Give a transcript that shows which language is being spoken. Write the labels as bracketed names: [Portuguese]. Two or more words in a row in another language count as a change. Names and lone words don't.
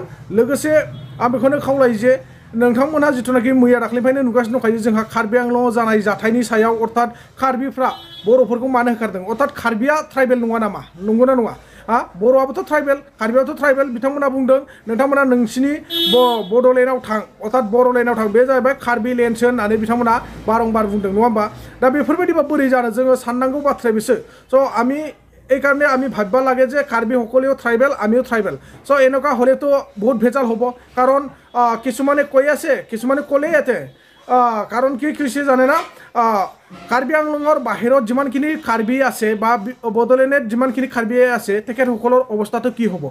[Bodo] लोगोसे आं बेखौनो खावलायो जे नोंथांमोनहा जिथुनाखि मैया दाख्लैनिफ्रायनो नुगासिनो दंखायो जोंहा कार्बि आंलंआव जानाय जाथायनि सायाव अर्थात कार्बिफ्रा बर'फोरखौ मानो होखारदों? अर्थात कार्बिया ट्राइबेल नङा नामा? नंगौना नङा? बर'आबोथ' ट्राइबेल, कार्बियाबोथ' ट्राइबेल। बिथांमोना बुंदों नोंथांमोना नोंसिनि बड'लेण्डआव थां अर्थात बर'लेण्डआव थां, बे जाहैबाय कार्बि लेण्डसो होननानै बिथांमोना बारंबार बुंदों, नङा होमबा? दा बेफोरबायदिबा बोरै जानो? जोङो साननांगौ बाथ्राया बिसो। [Assamese] আমি এই কারণে আমি ভাববা লাগে যে কার্বি সকলেও ট্রাইবেল, আমিও ট্রাইবেল। এনেকুৱা হলেতো বহুত ভেজাল হ'ব। কাৰণ কিছুমানে কৈ আছে, কিছুমানে ক'লেই ইয়াতে কাৰণ কি কৈছে জানে না, কাৰ্বি আংলঙৰ বাহিৰত যিমানখিনি কাৰ্বি আছে বা বড়োলেণ্ডত যিমানখিনি কাৰ্বি আছে তেখেতসকলৰ অৱস্থাটো কি হ'ব?